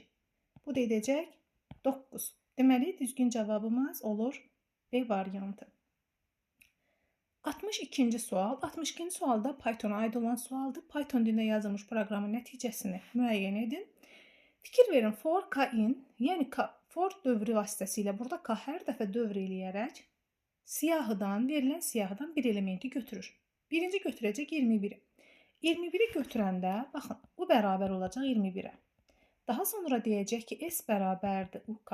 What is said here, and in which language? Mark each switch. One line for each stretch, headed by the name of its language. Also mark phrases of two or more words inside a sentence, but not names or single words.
Azerbaijani: Bu da edəcək 9. Deməli, düzgün cavabımız olur B variantı. 62-ci sual. 62-ci sualda Python-a aid olan sualdır. Python dilində yazılmış proqramın nəticəsini müəyyən edin. Fikir verin,
English: for k in,
Azerbaijani: yəni for dövrü vasitəsilə burada k hər dəfə dövr eləyərək verilən siyahıdan bir elementi götürür. Birinci götürəcək 21-i. 21-i götürəndə, baxın, u bərabər olacaq 21-ə. Daha sonra deyəcək ki, s bərabərdir uk.